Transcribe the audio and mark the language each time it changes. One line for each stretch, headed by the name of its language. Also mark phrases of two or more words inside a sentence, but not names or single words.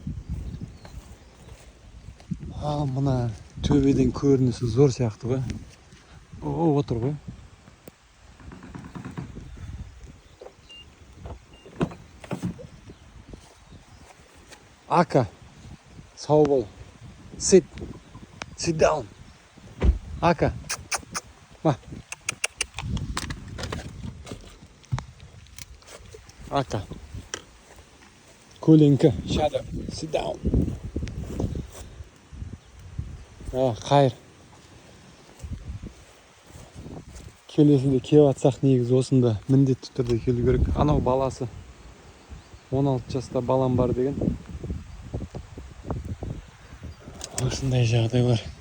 Kazakh: Ал мына төбеден көрінісі зор сияқты ғой. Отыр ғой. Ака, сау бол.
English: Sit down.
Kazakh: Ака. Ака. Көленкі,
English: shadow, sit down.
Kazakh: Қайыр. Келесінде келіп атсақ негізі осында міндетті түрде келу керек. Анау баласы 16 жаста балам бар деген. Осындай жағдайлар.